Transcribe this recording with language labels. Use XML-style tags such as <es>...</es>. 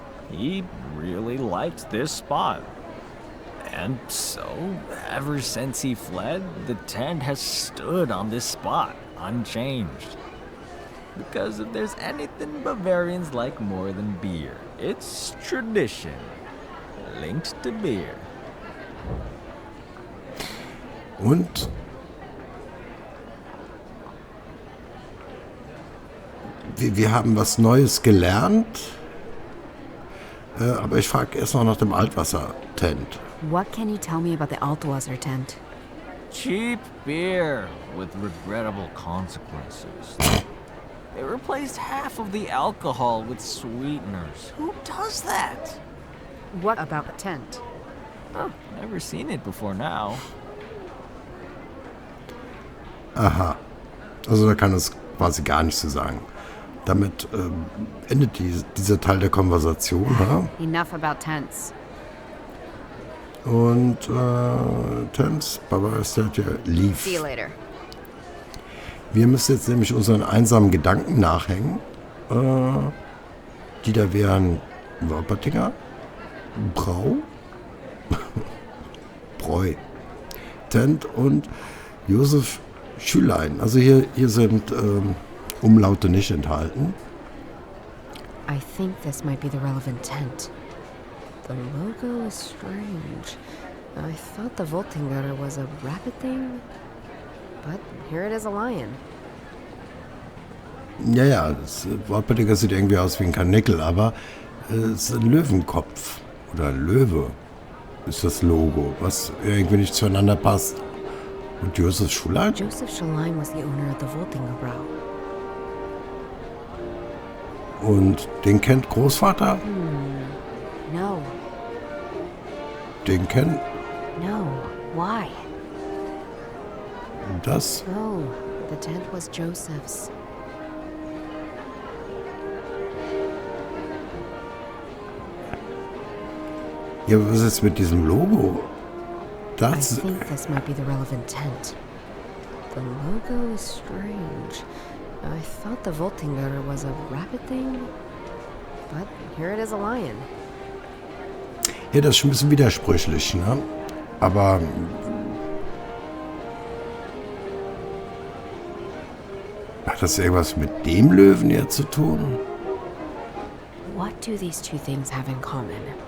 <en>He really liked this spot. And so, ever since he fled, the tent has stood on this spot, unchanged. Because if there's anything Bavarians like more than beer, it's tradition, linked to beer.</en> <de>Und wir haben was Neues gelernt, aber ich frage erst noch nach dem Altwasser-Tent.</de> <en>What can you tell me about the Altwasser tent? Cheap beer with regrettable consequences. They replaced half of the alcohol with sweeteners. Who does that? What about the tent? Oh, never seen it before now. Aha.</en> <de>Also da kann es quasi gar nichts zu sagen. Damit endet dieser Teil der Konversation. Ja?</de> <en>Enough about tents. Und Thames, Bavaria-Statue, lief. See you later.</en> <de>Wir müssen jetzt nämlich unseren einsamen Gedanken nachhängen. Die da wären Wolpertinger, Brau, Bräu, Tent und Josef Schülein. Also hier sind Umlaute nicht enthalten.</de> <en>I think this might be the relevant tent. The logo is strange. I thought the Voltinger was a rabbit thing, but here it is a lion.</en> <de>Ja, das Wolpertinger sieht irgendwie aus wie ein Karnickel, aber es ist ein Löwenkopf oder ein Löwe ist das Logo, was irgendwie nicht zueinander passt. Und Josef Schülein?</de> <en>Joseph Schülein was the owner of the Voltinger Brau.</en> <de>Und den kennt Großvater?</de> <en>No.</en> <de>den kennen?</de> <en>No, why?</en> <de>Das?</de> <en>Oh, the tent was Joseph's.</en> <de>Ja, was ist jetzt mit diesem Logo?</de> <en>I</en> <de>Das.</de> <en>think this might be the relevant tent. The logo is strange. I thought the Voltinger was a rabbit thing, but here it is a lion.</en> <de>Ja, das ist schon ein bisschen widersprüchlich, ne? Aber. Hat das irgendwas mit dem Löwen hier zu tun?</de> <en>What do these two things have in common?</en>